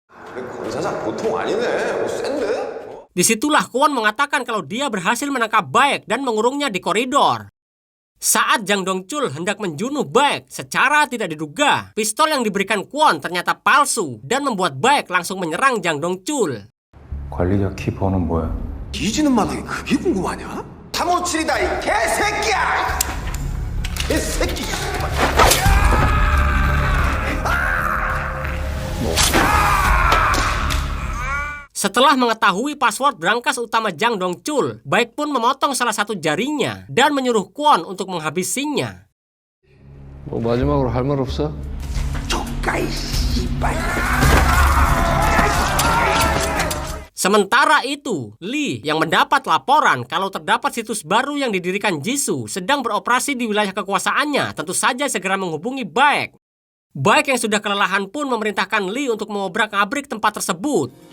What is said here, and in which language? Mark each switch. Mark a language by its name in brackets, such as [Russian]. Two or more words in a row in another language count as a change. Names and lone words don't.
[Indonesian] Disitulah Kwon mengatakan kalau dia berhasil menangkap Baek dan mengurungnya di koridor. Saat Jang Dong-chul hendak menjunuh Baek, secara tidak diduga, pistol yang diberikan Kwon ternyata palsu dan membuat Baek langsung menyerang Jang Dong-chul. [Korean] 관리자 키 번호는 뭐야? 뒤지는 마당에 그게 궁금하냐? 357이다 이 개새끼야! 개새끼! [Indonesian] Setelah mengetahui password berangkas utama Jang Dong-chul, Baek pun memotong salah satu jarinya dan menyuruh Kwon untuk menghabisinya. [Korean] 뭐 마지막으로 할 말 없어? 조카이 씨발! [Indonesian] Sementara itu, Lee yang mendapat laporan kalau terdapat situs baru yang didirikan Jisoo sedang beroperasi di wilayah kekuasaannya, tentu saja segera menghubungi Baek. Baek yang sudah kelelahan pun memerintahkan Lee untuk mengobrak-abrik tempat tersebut.